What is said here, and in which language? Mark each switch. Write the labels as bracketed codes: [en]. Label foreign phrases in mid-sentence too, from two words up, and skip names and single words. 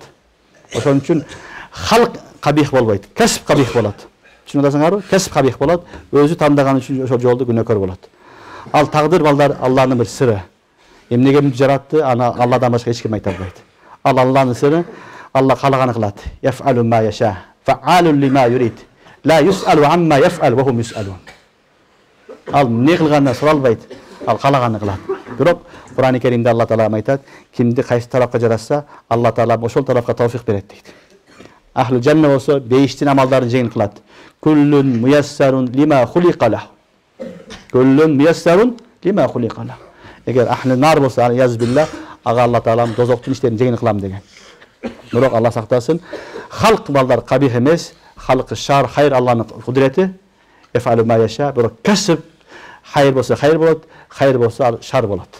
[ky] Ошон үчүн халк кабих болбойт, кесип кабих болот. Түшүнүп атасыңарбы? Кесип кабих болот, өзү тандаган үчүн ошол жолду күнөөкөр болот. Ал тагдыр балдар Алланын бир сыры. Эмнеге мынтип жаратты, аны Алладан башка эч ким айта албайт. Ал Алланын сыры, Алла каалаганы кылат. [ar] يفعل ما يشاء، فعال لما يريد. لا يسأل عما يفعل وهم يسألون. [ky] Ал эмне кылганын суралбайт. ал каалаганын кылат. Бирок Кур'ан-ы Керимде Алла Таала айтат, кимди кайсы тарапка жаратса, Алла Таала ошол тарапка тавфик берет дейт. [ar] أهل الجنة [ky] болсо бейиштин амалдарын жеңил кылат. [ar] كل ميسر لما خلق له. كل ميسر لما خلق له. [ky] Эгер [ar] أهل النار [ky] болсо, язбилла, ага Алла Таала дозоктун иштерин жеңил кылам деген. Бирок Алла сактасын, халк балдар кабих эмес, халкы шар, хайр Алланын кудурети. [ar] يفعل ما يشاء, [ky] бирок касып хайр болсо хайр болот, хайр болсо шар болот.